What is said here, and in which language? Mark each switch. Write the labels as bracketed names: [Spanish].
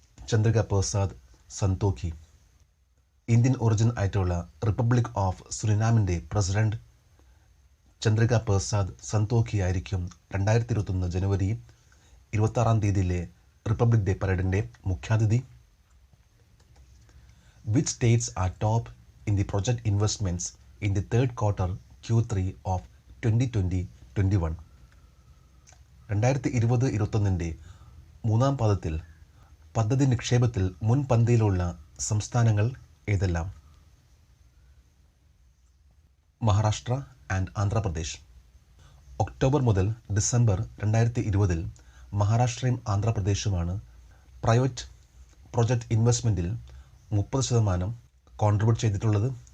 [Malayalam] Chandrika Prasad Santokhi. Indian origin ആയിട്ടുള്ള republic of സുരിനാമിൻ്റെ president Chandrika Prasad Santokhi ആയിരിക്കും 2021 ജനുവരി 26 republic day പരേഡിൻ്റെ മുഖ്യാതിഥി. [English] Which states are top in the project investments in the third quarter Q3 of 2020-21? [Malayalam] 2020-21 മൂന്നാം പാദത്തിൽ പദ്ധതി നിക്ഷേപത്തിൽ മുൻപന്തിയിലുള്ള സംസ്ഥാനങ്ങൾ ഏതെല്ലാം? മഹാരാഷ്ട്ര ആൻഡ് ആന്ധ്രാപ്രദേശ്. ഒക്ടോബർ മുതൽ ഡിസംബർ 2020 മഹാരാഷ്ട്രയും ആന്ധ്രാപ്രദേശുമാണ് പ്രൈവറ്റ് പ്രൊജക്റ്റ് ഇൻവെസ്റ്റ്മെൻറ്റിൽ 30% കോൺട്രിബ്യൂട്ട് ചെയ്തിട്ടുള്ളത്.